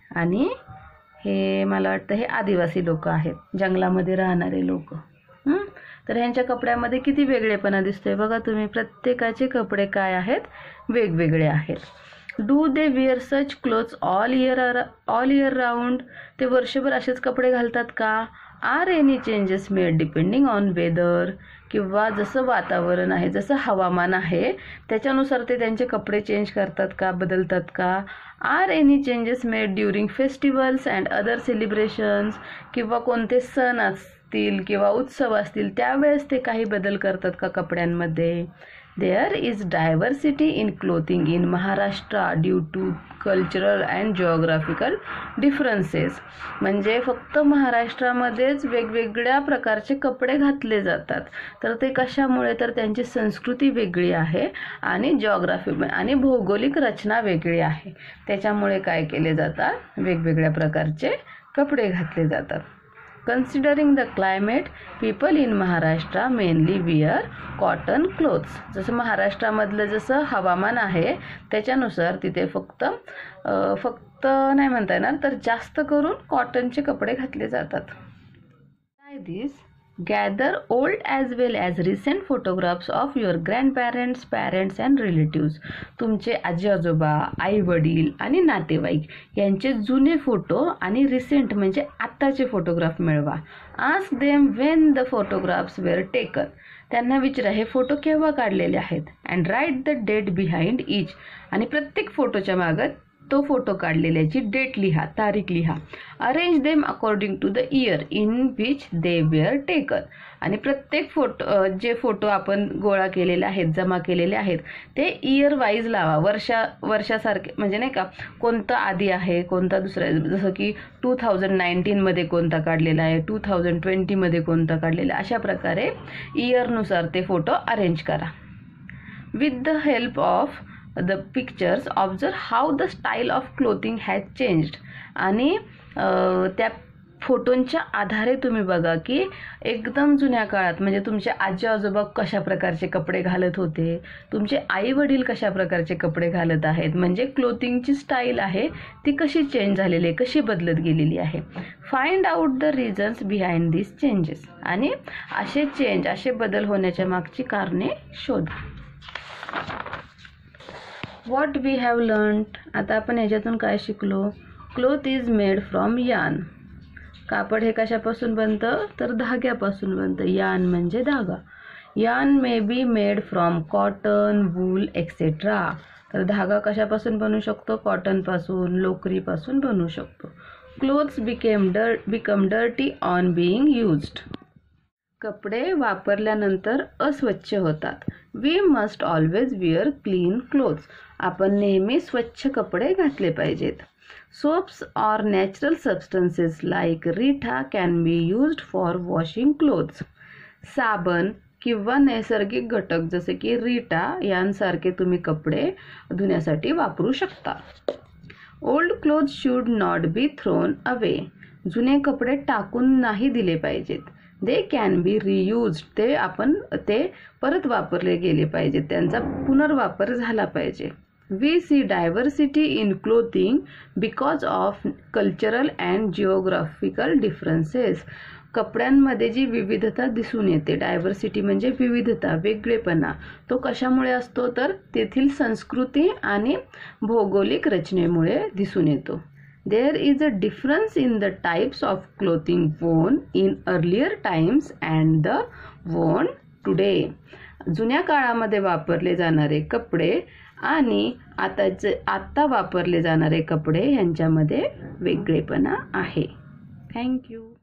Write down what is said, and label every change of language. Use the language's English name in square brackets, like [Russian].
[Marathi] आणि हे मला वाटतं हे आदिवासी लोक आहेत, जंगलामध्ये राहणारे लोक. तर ह्यांच्या कपड्यामध्ये किती वेगळेपणा दिसतोय बघा तुम्ही. प्रत्येकाचे कपडे काय आहेत, वेगवेगळे आहेत. [English] Do they wear such clothes all year round. [Marathi] ते वर्षभर असेच कपडे घालतात का. [English] Are any changes made depending on weather. [Marathi] किंवा जसं वातावरण आहे, जसं हवामान आहे त्याच्यानुसार ते त्यांचे कपडे चेंज करतात का, बदलतात का. [English] Are any changes made during festivals and other celebrations. [Marathi] किंवा कोणते सण असतील किंवा उत्सव असतील त्यावेळेस ते काही बदल करतात का कपड्यांमध्ये. [English] There is diversity in clothing in Maharashtra due to cultural and geographical differences. [Marathi] म्हणजे फक्त महाराष्ट्रामध्येच वेगवेगळ्या प्रकारचे कपडे घातले जातात. तर ते कशामुळे, तर त्यांची संस्कृती वेगळी आहे आणि जिओग्राफी आणि भौगोलिक रचना वेगळी आहे. त्याच्यामुळे काय केले जातात, वेगवेगळ्या प्रकारचे कपडे घातले जातात. [English] Considering the climate, people in Maharashtra mainly wear cotton clothes. [Marathi] जसं महाराष्ट्रामधलं जसं हवामान आहे त्याच्यानुसार तिथे फक्त नाही म्हणता येणार, तर जास्त करून कॉटनचे कपडे घातले जातात. [English] Try this. Gather old as well as recent photographs of your grandparents, parents and relatives. [Marathi] तुमचे आजी आजोबा, आई वडील आणि नातेवाईक यांचे जुने फोटो आणि रिसेंट म्हणजे आत्ताचे फोटोग्राफ मिळवा. [English] Ask them when the photographs were taken. [Marathi] त्यांना विचारा हे फोटो केव्हा काढलेले आहेत. [English] And write the date behind each. [Marathi] आणि प्रत्येक फोटोच्या मागे तो फोटो काढलेल्याची डेट लिहा, तारीख लिहा. [English] Arrange them according to the year in which they were taken. [Marathi] आणि प्रत्येक जे फोटो आपण गोळा केलेले आहेत, जमा केलेले आहेत ते इयर वाईज लावा. वर्षासारखे म्हणजे नाही का, कोणता आधी आहे कोणता दुसरा. जसं की 2019मध्ये कोणता काढलेला आहे, 2020मध्ये कोणता काढलेला आहे. अशा प्रकारे इयरनुसार ते फोटो अरेंज करा. [English] With the help of the pictures observe how the style of clothing has changed. [Marathi] आणि त्या फोटोंच्या आधारे तुम्ही बघा की एकदम जुन्या काळात म्हणजे तुमचे आजी आजोबा कशा प्रकारचे कपडे घालत होते, तुमचे आई वडील कशा प्रकारचे कपडे घालत आहेत, म्हणजे क्लोथिंगची स्टाईल आहे ती कशी चेंज झालेली आहे, कशी बदलत गेलेली आहे. [English] Find out the reasons behind this changes. [Marathi] आणि असे बदल होण्याच्या मागची कारणे शोधा. [English] What we have learned. [Marathi] आता आपण ह्याच्यातून काय शिकलो. [English] Cloth is made from yarn. [Marathi] कापड हे कशापासून बनतं, तर धाग्यापासून बनतं. यार्न म्हणजे धागा. [English] Yarn may be made from cotton, wool etcetera. [Marathi] तर धागा कशापासून बनू शकतो, कॉटनपासून, लोकरीपासून बनू शकतो. [English] Clothes become dirty on being used. [Marathi] कपडे वापरल्यानंतर अस्वच्छ होतात. [English] We must always wear clean clothes. [Marathi] आपण नेहमी स्वच्छ कपडे घातले पाहिजेत. [English] Soaps or natural substances like ritha can be used for washing clothes. [Marathi] साबण किंवा नैसर्गिक घटक जसे की रीटा यांसारखे तुम्ही कपडे धुण्यासाठी वापरू शकता. [English] Old cloth should not be thrown away. [Marathi] जुने कपडे टाकून नाही दिले पाहिजेत. [English] They can be reused. [Marathi] ते परत वापरले गेले पाहिजेत, त्यांचा पुनर्वापर झाला पाहिजे. [English] We see diversity in clothing because of cultural and geographical differences. [Marathi] कपड्यांमध्ये जी विविधता दिसून येते, डायव्हर्सिटी म्हणजे विविधता, वेगळेपणा, तो कशामुळे असतो तर तेथील संस्कृती आणि भौगोलिक रचनेमुळे दिसून येतो. [English] There is a difference in the types of clothing worn in earlier times and the worn today. [Marathi] जुन्या काळामध्ये वापरले जाणारे कपडे आणि आता वापरले जाणारे कपडे यांच्यामध्ये वेगळेपणा आहे. थँक्यू.